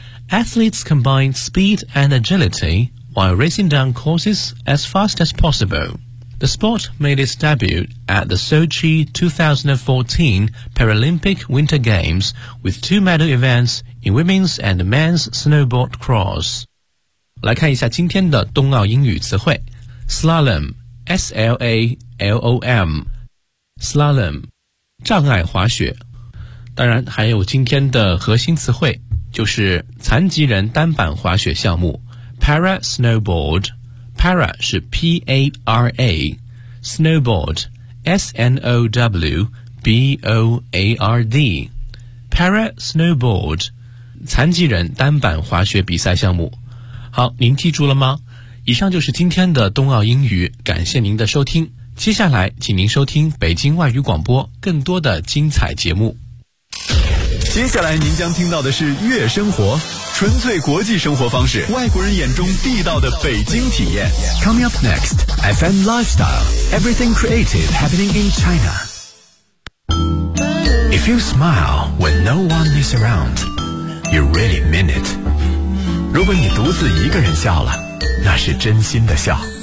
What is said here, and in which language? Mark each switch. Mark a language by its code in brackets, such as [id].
[en] Athletes combine speed and agility while racing down courses as fast as possible. The sport made its debut at the Sochi 2014 Paralympic Winter Games with two medal events in women's and men's snowboard cross. [zh] 来看一下今天的冬奥英语词汇。 Slalom, S-L-A-L-O-M, Slalom, 障碍滑雪。当然还有今天的核心词汇就是残疾人单板滑雪项目 Para Snowboard。 Para 是 P-A-R-A, Snowboard, S-N-O-W-B-O-A-R-D, Para Snowboard, 残疾人单板滑雪比赛项目。好，您记住了吗？以上就是今天的冬奥英语，感谢您的收听。接下来请您收听北京外语广播更多的精彩节目。接下来您将听到的是悦生活，纯粹国际生活方式，外国人眼中地道的北京体验。 [en] Coming up next FM Lifestyle Everything Creative Happening in China. If you smile when no one is around, you really mean it. [zh] 如果你独自一个人笑了，那是真心的笑。